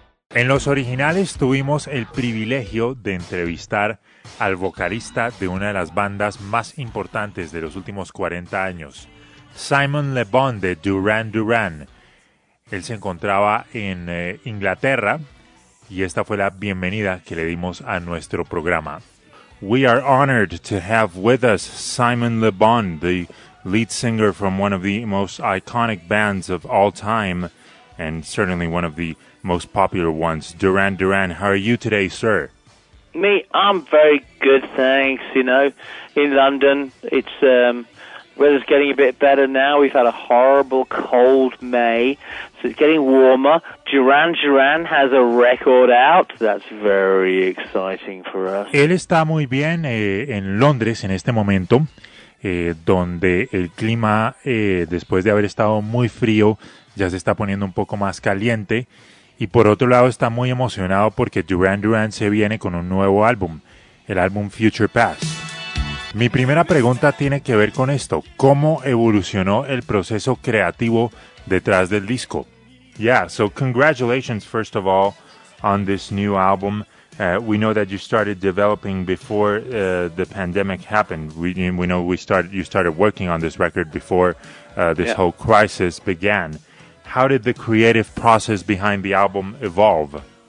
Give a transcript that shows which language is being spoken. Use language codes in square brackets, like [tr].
[es] En los originales tuvimos el privilegio de entrevistar al vocalista de una de las bandas más importantes de los últimos 40 años, Simon Le Bon de Duran Duran. Él se encontraba en Inglaterra y esta fue la bienvenida que le dimos a nuestro programa. [en] We are honored to have with us Simon Le Bon, the lead singer from one of the most iconic bands of all time and certainly one of the most popular ones, Duran Duran. How are you today, sir? Me? I'm very good, thanks. You know, in London, it's weather's getting a bit better now. We've had a horrible cold May, so it's getting warmer. Duran Duran has a record out. That's very exciting for us. [es] Él está muy bien en Londres en este momento, donde el clima, después de haber estado muy frío, ya se está poniendo un poco más caliente. Y por otro lado, está muy emocionado porque Duran Duran se viene con un nuevo álbum, el álbum Future Past. Mi primera pregunta tiene que ver con esto: ¿cómo evolucionó el proceso creativo detrás del disco? [en] Yeah, so congratulations first of all on this new album. We know that you started developing before the pandemic happened. We know you started working on this record before whole crisis began. How did the creative process behind the album evolve?